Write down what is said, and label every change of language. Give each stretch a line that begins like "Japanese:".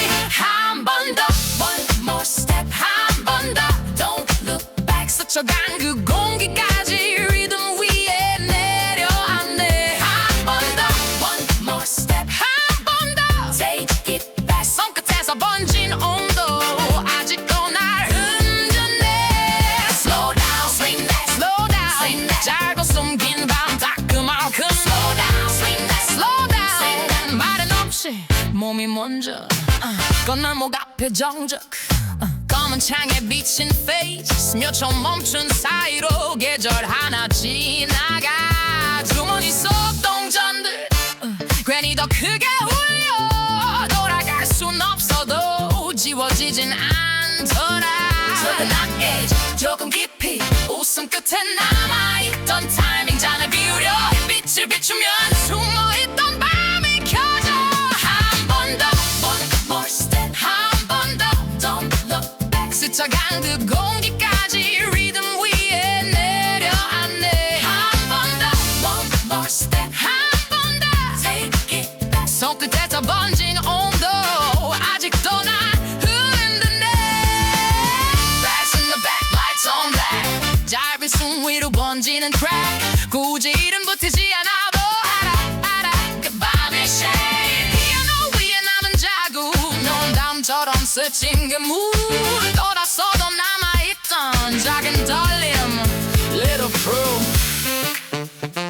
Korean: 한 번 더
English: one more step,
Korean: 한 번 더
English: don't look back.
Korean: 스쳐간 그 공기까지 리듬 위에 내려앉네. 한 번 더
English: one more step,
Korean: 한 번 더
English: take it back.
Korean: 손끝에서 번진 온도 아직도 날 흔드네.
English: Slow down, swing that, slow down, swing that.
Korean: 짧고 숨긴 밤 따끔하게
English: slow down, swing that, slow down, swing that.
Korean: 말은 없이 몸이 먼저 건널목 앞에 정적, 검은 창에 비친 페이스. 몇 초 멈춘 사이로 계절 하나 지나가. 주머니 속 동전들 괜히 더 크게 울려. 돌아갈 순 없어도 지워지진 않더라. 서른한 에이지 조금 깊이 웃음 끝에 남아있던 타이밍. 잔을 비우려 빛을 비추면 숨어있던 밤이 켜져. 한 번 더
English: one more step,
Korean: 한 번 더
English: don't look back.
Korean: 스쳐간 그 공기까지 리듬 위에 내려앉네. 한 번 더
English: one more step,
Korean: 한 번 더
English: take it back.
Korean: 손끝에서 번진 온도 아직도 날 흔드네.
English: Flash in the back, lights on black.
Korean: 짧은 숨 위로 번지는 track. 굳이 이름 붙이지 않아도 알아 그 밤의 shade. 피아노 위에 남은 자국, 농담처럼 스친 그 물. 돌아서도 남아있던 작은 떨림
English: Little proof.